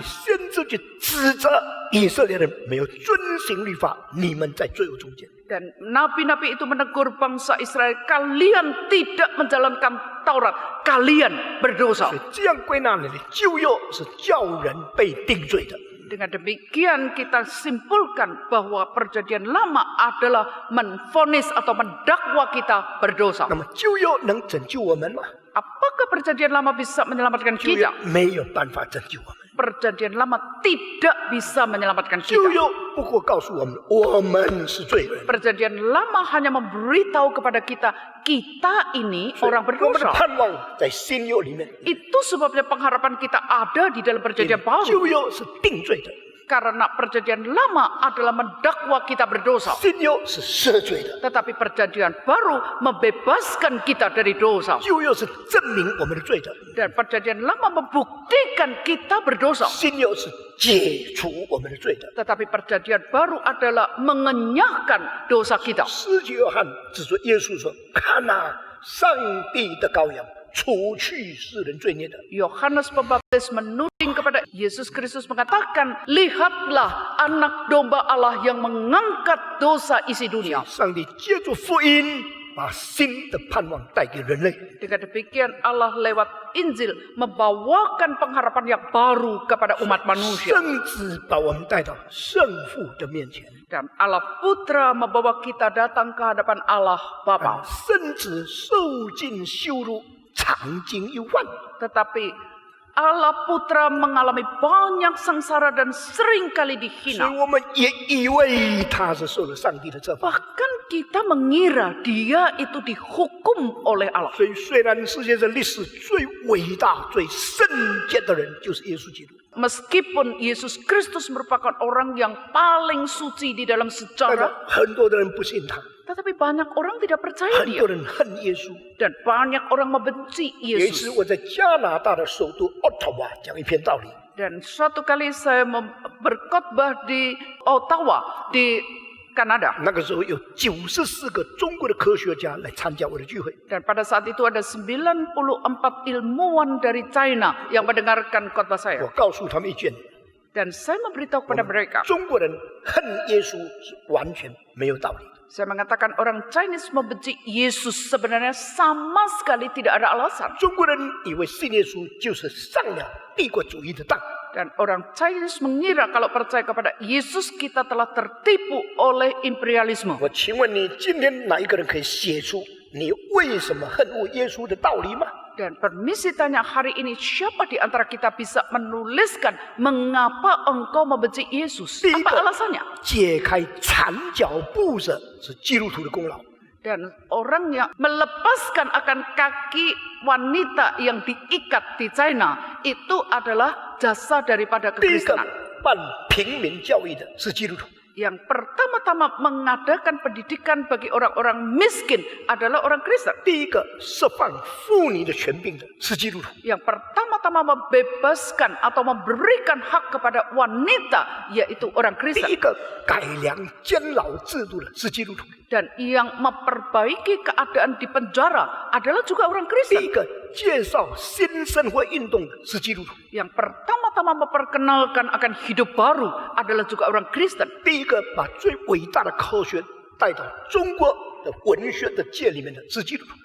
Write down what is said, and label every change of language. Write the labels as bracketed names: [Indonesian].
[Chinese] 先知就指责以色列人没有遵行律法，你们在罪恶中间。 [Indonesian] Dan nabi-nabi itu menegur bangsa Israel, kalian tidak menjalankan Taurat, kalian berdosa. [Chinese] 所以这样归纳来的旧约是叫人被定罪的。 [Indonesian] Dengan demikian kita simpulkan bahwa perjanjian lama adalah menvonis atau mendakwa kita berdosa. [Chinese] 那么旧约能拯救我们吗？ [Indonesian] Apakah perjanjian lama bisa menyelamatkan [Chinese] 旧约 [Indonesian] kita? [Chinese] 没有办法拯救我们。 [Indonesian] Perjanjian lama tidak bisa menyelamatkan [Chinese] 旧 [Indonesian] kita. [Chinese] 约不过告诉我们，我们是罪人。 [Indonesian] Perjanjian lama hanya memberitahu kepada kita, kita ini [Chinese] 所以 [Indonesian] orang [Chinese] 我们的 [Indonesian] berdosa. [Chinese] 盼望在新约里面。 [Indonesian] Itu sebabnya pengharapan kita ada di dalam perjanjian baru. [Chinese] 旧约是定罪的， [Indonesian] Karena perjanjian lama adalah mendakwa kita berdosa. [Chinese] 新约是赦罪的。 [Indonesian] Tetapi perjanjian baru membebaskan kita dari dosa. [Chinese] 旧约是证明我们的罪的， [Indonesian] Dan perjanjian lama membuktikan kita berdosa. [Chinese] 新约是解除我们的罪的。 [Indonesian] Tetapi perjanjian baru adalah mengenyahkan dosa kita. [Chinese] 施洗约翰指着耶稣说：“看哪，上帝的羔羊，除去世人罪孽的。” [Indonesian] Yohanes Pembaptis menuding kepada Yesus Kristus mengatakan, lihatlah anak domba Allah yang mengangkat dosa isi dunia. [Chinese] 上帝借助福音，把新的盼望带给人类。 [Indonesian] Dengan demikian Allah lewat Injil membawakan pengharapan yang baru kepada umat manusia. [Chinese] 圣子把我们带到圣父的面前， [Indonesian] Dan Allah Putra membawa kita datang ke hadapan Allah Bapa. [Chinese] 圣子受尽羞辱，尝尽忧患。 [Indonesian] Tetapi Allah Putra mengalami banyak sengsara dan seringkali [Chinese] 所以 [Indonesian] dihina. [Chinese] 我们也以为他是受了上帝的责罚。 [Indonesian] Bahkan kita mengira dia itu dihukum oleh Allah. [Chinese] 所以，虽然世界上历史最伟大、最圣洁的人就是耶稣基督， [Indonesian] Meskipun Yesus Kristus merupakan orang yang paling suci di dalam [Chinese] 但是 [Indonesian] sejarah, [Chinese] 很多的人不信他， [Indonesian] tetapi banyak orang tidak percaya [Chinese] 很 [Indonesian] dia. [Chinese] 多人恨耶稣。 [Indonesian] Dan banyak orang membenci [Chinese] 有一次， [Indonesian] Yesus. [Chinese] 我在加拿大的首都渥太华讲一篇道理， [Indonesian] Dan suatu kali saya berkhotbah di Ottawa, di Kanada. [Chinese] 那个时候有94个中国的科学家来参加我的聚会。 [Indonesian] Dan pada saat itu ada 94 ilmuwan dari China yang mendengarkan khotbah [Chinese] 我 [Indonesian] saya. [Chinese] 告诉他们一件： [Indonesian] Dan saya memberitahu kepada mereka. [Chinese] 中国人恨耶稣是完全没有道理的。 [Indonesian] Saya mengatakan orang Chinese membenci Yesus sebenarnya sama sekali tidak ada alasan. [Chinese] 中国人以为信耶稣就是上了帝国主义的当。 [Indonesian] Dan orang Chinese mengira kalau percaya kepada Yesus kita telah tertipu oleh imperialisme. [Chinese] 我请问你，今天哪一个人可以写出你为什么恨恶耶稣的道理吗？ [Indonesian] Dan permisi tanya hari ini siapa di antara kita bisa menuliskan mengapa engkau membenci Yesus? [Chinese] 第一 [Indonesian] Apa [Chinese] 个 [Indonesian] alasannya? [Chinese] 解开缠脚布的是基督徒的功劳。 [Indonesian] Dan orang yang melepaskan akan kaki wanita yang diikat di China itu adalah jasa daripada [Chinese] 第一个 [Indonesian] kekristenan. [Chinese] 办平民教育的是基督徒。 [Indonesian] Yang pertama-tama mengadakan pendidikan bagi orang-orang miskin adalah orang Kristen. [Chinese] 第一个释放妇女的权柄的是基督徒。 [Indonesian] Yang pertama-tama membebaskan atau memberikan hak kepada wanita yaitu orang [Chinese] 第 [Indonesian] Kristen. [Chinese] 一个改良监牢制度的是基督徒。 [Indonesian] Dan yang memperbaiki keadaan di penjara adalah juga orang [Chinese] 第 [Indonesian] Kristen. [Chinese] 一个介绍新生活运动的是基督徒。 [Indonesian] Yang pertama-tama memperkenalkan akan hidup baru adalah juga orang Kristen. [Chinese] 第一个把最伟大的科学带到中国的文学的界里面的是基督徒。